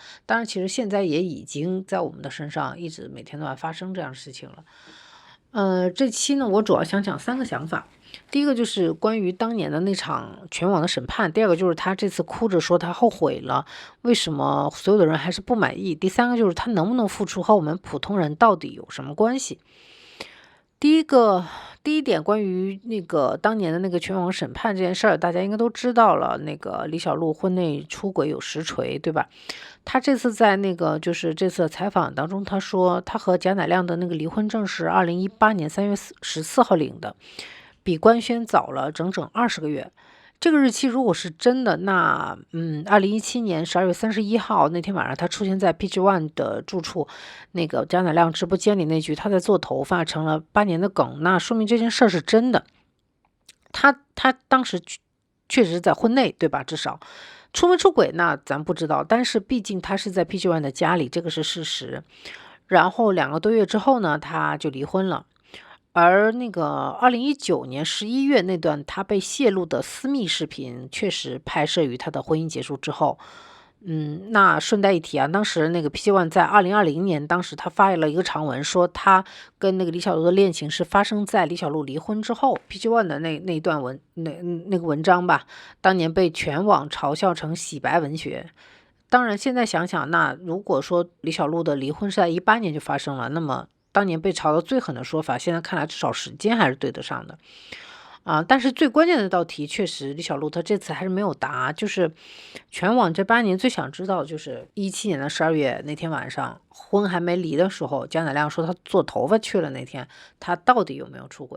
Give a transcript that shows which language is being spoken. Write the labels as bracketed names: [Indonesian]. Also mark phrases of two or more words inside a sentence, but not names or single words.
[Chinese] 當然其實現在也已經在我們的身上一直每天都在發生這樣的事情了。這期呢我主要想講3個想法。第一個就是關於當年的那場全網的審判，第二個就是他這次哭着說他後悔了，為什麼所有的人還是不滿意，第三個就是他能不能復出和我們普通人到底有什麼關係。第一點關於那個當年的那個全網審判這件事兒，大家應該都知道了。那個李小璐婚內出軌有實錘，對吧？他這次在那個就是這次採訪當中，他說他和賈乃亮的那個離婚證是2018年3月14號領的，比官宣早了整整20個月。這個日期如果是真的，那2017年12月31號那天晚上，他出現在 PG One 的住處，那個賈乃亮直播間裡那句他在做頭髮成了8年的梗，那說明這件事是真的。他當時確實在婚內，對吧？至少出沒出軌那咱不知道，但是畢竟他是在 PG One 的家裡，這個是事實。然後2個多月之後呢，他就離婚了。而那個2019年11月那段他被泄露的私密視頻，確實拍攝於他的婚姻結束之後。那順帶一提啊，當時那個 PG One 在2020年，當時他發了一個長文，說他跟那個李小璐的戀情是發生在李小璐離婚之後。PG One 的那段那個文章吧，當年被全網嘲笑成洗白文學。當然現在想想，那如果說李小璐的離婚是在18年就發生了，那麼當年被嘲的最狠的說法，現在看来至少时間還是对得上的但是最關鍵的那道題，確實李小璐她這次還是沒有答，就是全網這8年最想知道，就是17年的12月那天晚上，婚還沒離的時候，賈乃亮說他做頭髮去了那天，他到底有沒有出軌？